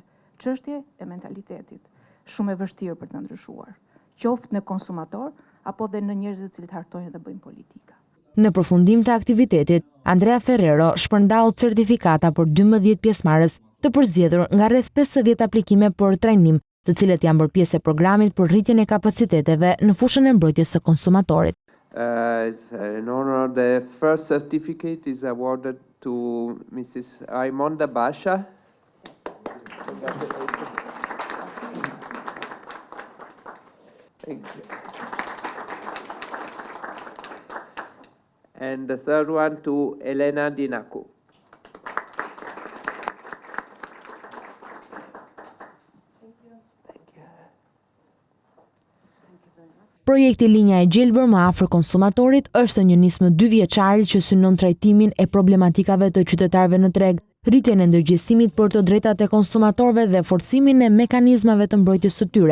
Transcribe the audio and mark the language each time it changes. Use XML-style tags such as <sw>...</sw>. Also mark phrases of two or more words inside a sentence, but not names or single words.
<sq>Çështje e mentalitetit, shumë e vështirë për të ndryshuar, qoftë në konsumator apo dhe në njerëzit që hartojnë dhe bëjnë politika. Në përfundim të aktivitetit, Andrea Ferrero shpërndau certifikata për 12 pjesëmarrës të përzgjedhur nga rreth 50 aplikime për trajnim, të cilët janë bërë pjesë e programit për rritjen e kapaciteteve në fushën e mbrojtjes së konsumatorit.</sq> <en>It's an honor. The first certificate is awarded to Mrs. Raimonda Basha. Thank you. And the third one to Elena Dinaku.</en> <sq>Projekti Linja e Gjelbër më afër konsumatorit është një nismë 2 vjeçare që synon trajtimin e problematikave të qytetarëve në treg, rritjen e ndërgjegjësimit për të drejtat e konsumatorëve dhe forcimin e mekanizmave të mbrojtjes së tyre.</sq>